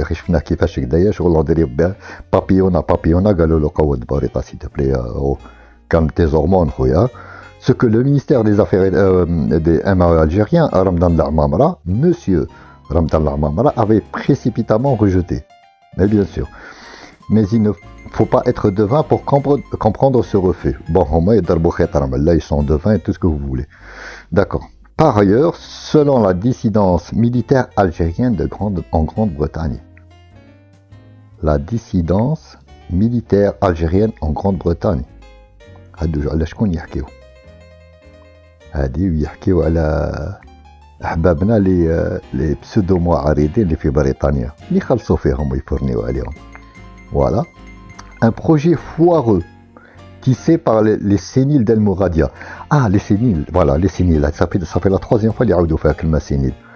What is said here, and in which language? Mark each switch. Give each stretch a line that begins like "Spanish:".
Arabic: شفنا كيفاش هكذايا شغل ندير بابيونا قالوا له قود بوريطه
French: s'il te plaît calme tes hormones, ce que le ministère des Affaires des MAE algériens, monsieur Ramdan Al-Amamra, avait précipitamment rejeté. Mais bien sûr. Mais il ne faut pas être devin pour comprendre ce refus. Bon, là, ils sont devins et tout ce que vous voulez. D'accord. Par ailleurs, selon la dissidence militaire algérienne en Grande-Bretagne, la dissidence militaire algérienne en Grande-Bretagne,
Arabic: هادو على شكون يحكيو؟ هادي يحكيو على احبابنا لي بسودو معارضين اللي في بريطانيا اللي خلصوا فيهم ويفرنيو عليهم.
French: Voilà. Un projet foireux tissé par les séniles d'El Mouradia. Ah, les séniles, voilà, les séniles. Ça fait la troisième fois
Arabic: اللي يعاودوا فيها
French: كلمة sénile.